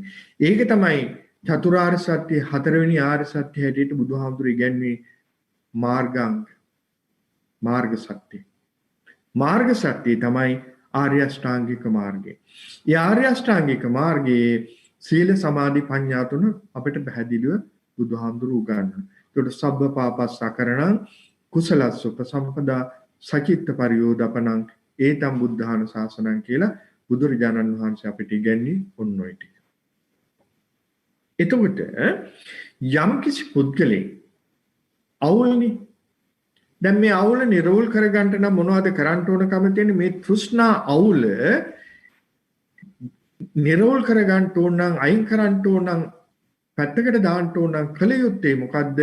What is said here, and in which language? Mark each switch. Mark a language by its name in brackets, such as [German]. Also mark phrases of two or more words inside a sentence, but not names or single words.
[Sinhala] ඒක තමයි චතුරාර්ය සත්‍ය හතරවෙනි ආර්ය සත්‍ය හැටියට බුදුහාමුදුරුවෝ ඉගැන්වන්නේ මාර්ගාංග. මාර්ග සත්‍ය. මාර්ග සත්‍ය තමයි ආර්ය අෂ්ටාංගික මාර්ගය. ඒ ආර්ය අෂ්ටාංගික මාර්ගයේ සීල සමාධි ප්‍රඥා තුන අපිට පැහැදිලිව බුදුහාමුදුරුවෝ උගන්වනවා. ඒකට [Pali] සබ්බ පාපස්සකරණං කුසලස්ස උපසම්පදා සචිත්ත පරියෝදපණං ඒතම් බුද්ධාන ශාසනං [Sinhala] කියලා බුදුරජාණන් වහන්සේ අපිට ඉගැන්වන්නේ ඔන්න ඔය ටික. එතකොට යම් කිසි පුද්ගලෙක් අවුල්නේ. දැන් මේ අවුල නිරෝල් කරගන්න නම් මොනවද කරන්න ඕනකම තියෙන්නේ? මේ තෘෂ්ණා අවුල නිරෝල් කරගන්න ඕන නම් අයින් කරන්න ඕන නම් පැත්තකට දාන්න ඕන නම් කල යුත්තේ මොකද්ද?